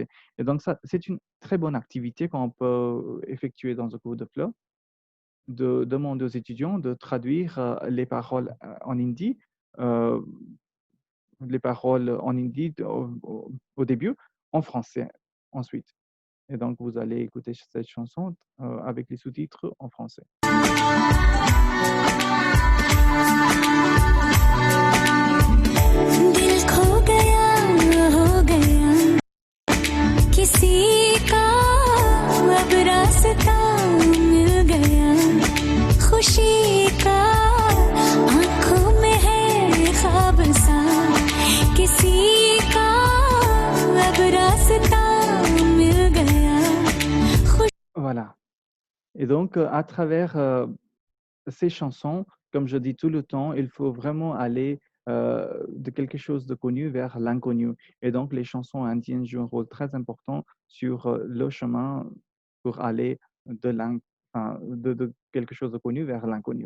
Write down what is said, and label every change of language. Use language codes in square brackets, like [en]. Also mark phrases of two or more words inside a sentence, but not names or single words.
[fr] Et donc, ça, c'est une très bonne activité qu'on peut effectuer dans un cours de FLE, de demander aux étudiants de traduire les paroles en hindi, au début, en français ensuite. Et donc, vous allez écouter cette chanson avec les sous-titres en français. [hi] दिल खो गया हो गया किसी का अब रास्ता मिल गया खुशी का आंखों में है ख्वाब सा किसी का अब रास्ता मिल गया [fr] Voilà. Et donc, à travers ces chansons, comme je dis tout le temps, il faut vraiment aller de quelque chose de connu vers l'inconnu. Et donc, les chansons indiennes jouent un rôle très important sur le chemin pour aller de quelque chose de connu vers l'inconnu.